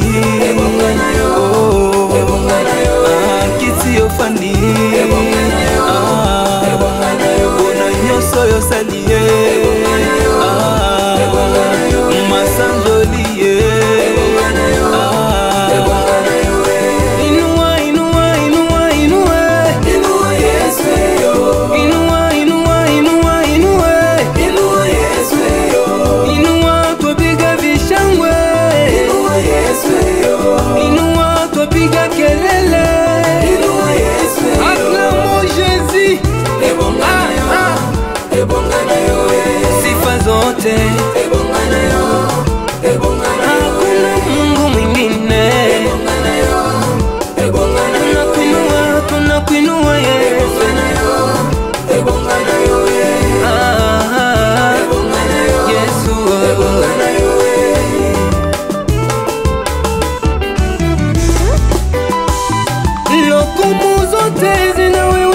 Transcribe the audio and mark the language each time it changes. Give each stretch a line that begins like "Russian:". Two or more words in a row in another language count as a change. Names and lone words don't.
Lingala: ebonga na yo, ebonga na yo, kiti yo fandi ebonga na yo, ebonga na yo, nyonso yo sali ebonga na yo, ebonga na yo, masanjoli ebonga na yo, ebonga na yo.
Swahili: Inua inua inua inua. Inua Yesu yo, Inua inua inua inua. inua Yesu yo, Inua twapiga vishangwe. inua Yesu yo, Inua twapiga kelele. inua Yesu yo.
French: Acclamons Jésus.
Lingala: Ebonga na yo, ebonga na yo,
Swahili: Sifa zote.
Lingala: ebonga na yo, ebonga na yo,
Swahili: Hakuna Mungu mwingine.
Lingala: ebonga na yo, ebonga na yo,
Swahili: Tunakuinua, tunakuinua Yesu.
Lingala: ebonga na yo, ebonga na yo, ebonga na yo, Yesu. ebonga na yo.
Swahili: Lokumu zote zina